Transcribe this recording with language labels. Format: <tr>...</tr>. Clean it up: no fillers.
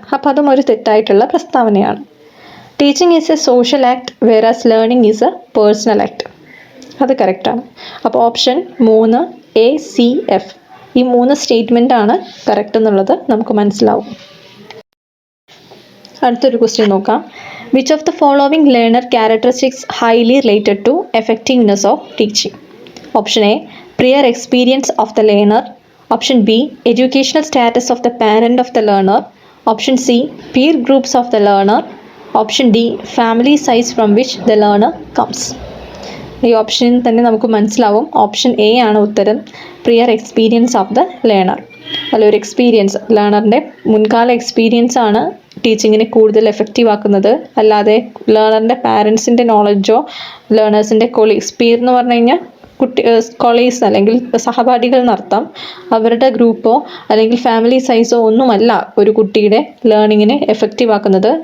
<ml>അപ്പോൾ അതും ഒരു തെറ്റായിട്ടുള്ള പ്രസ്താവനയാണ്.</ml> <en>Teaching is a social act whereas learning is a personal act.</en> <ml>അത് കറക്റ്റാണ്. അപ്പോൾ ഓപ്ഷൻ 3, എ, സി, എഫ്, ഈ 3 സ്റ്റേറ്റ്മെൻറ്റാണ് കറക്റ്റ് എന്നുള്ളത് നമുക്ക് മനസ്സിലാവും. അടുത്തൊരു ക്വസ്റ്റ്യൻ നോക്കാം.</ml> <en>Which of the following learner characteristics highly related to effectiveness of teaching? Option A, prior experience of the learner. Option B, educational status of the parent of the learner. Option C, peer groups of the learner. Option D, family size from which the learner comes.</en> <ml>ഈ ഓപ്ഷനിൽ തന്നെ നമുക്ക് മനസ്സിലാവും option A ആണ് ഉത്തരം,</ml> <en>Prior experience of the learner.</en> <ml>ഒരു experience, ലേണറിൻ്റെ മുൻകാല experience ആണ് ടീച്ചിങ്ങിനെ കൂടുതൽ എഫക്റ്റീവ് ആക്കുന്നത്, അല്ലാതെ ലേണറിൻ്റെ പാരൻസിൻ്റെ നോളജോ ലേണേഴ്സിൻ്റെ കൊളീഗ്സ്, പീർ എന്ന് പറഞ്ഞു കഴിഞ്ഞാൽ കൊളീഗ്സ് അല്ലെങ്കിൽ സഹപാഠികൾ എന്നർത്ഥം, അവരുടെ ഗ്രൂപ്പോ അല്ലെങ്കിൽ ഫാമിലി സൈസോ ഒന്നുമല്ല ഒരു കുട്ടിയുടെ ലേണിങ്ങിനെ എഫക്റ്റീവ് ആക്കുന്നത്.</ml>